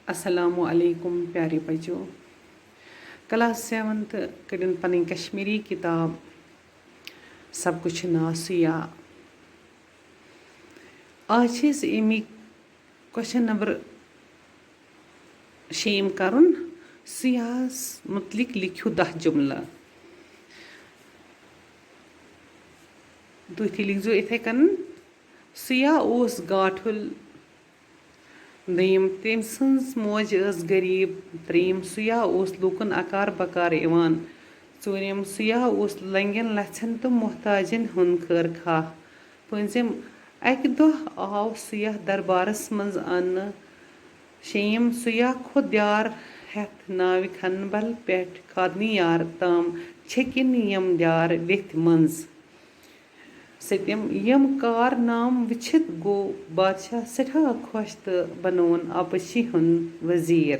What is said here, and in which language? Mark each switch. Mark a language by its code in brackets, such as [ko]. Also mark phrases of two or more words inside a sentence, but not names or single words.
[ur] अस्सलामु अलैकुम प्यारे बच्चों। [ks] क्लास 7th कड़न पन कश्मीरी किताब सब कुछ नासिया। आज अमी [en] question number [ks] शेम करुन सियास मुतलिक लिखियो 10 जुमला। तुम लिखो इथे कन सिया ओस गाठुल। दयम तम सज मोज गरीब। त्रेयम सिया ओस लूकन अकार बकार इवान। चूरम सिया ओस लंगन लछन तो मोहताजन हुन खैर खा। पंचम अक दह आव सिया दरबारस मज अन्न। शेयम सिया खो द्यार हेथ नाव खनबल पेट खादनी यार ताम छकिन यम द्यार वेथ मंज। सत्यम यम कार नाम वचित गो बादशाह सठा खुश तो बनोन आपशी हुन वजीर।